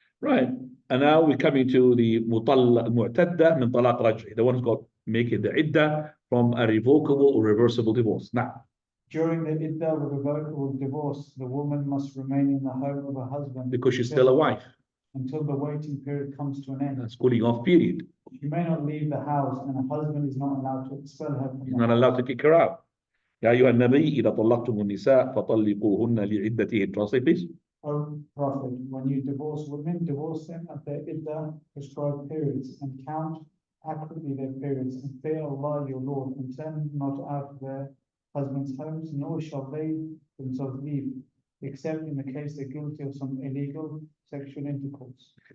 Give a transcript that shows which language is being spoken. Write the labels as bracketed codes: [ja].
[en] Right. And now we're coming to the mu'tadda min talaq raj'i, the one who's got making the iddah from a revocable or reversible divorce. Now, during the iddah of a revocable divorce, the woman must remain in the home of her husband because she's still a wife until the waiting period comes to an end. That's cooling off period. She may not leave the house, and her husband is not allowed to expel her from He's not allowed to kick her out. [ar] يا أيها النبي إذا طلقتم النساء فطلقوهن لعدتهن. [en] Translate, please. O Prophet, when you divorce women, divorce them at their iddah prescribed periods, and count accurately their periods, and fear Allah your Lord, and turn not out of their husbands' homes, nor shall they themselves leave, except in the case they're guilty of some illegal sexual intercourse.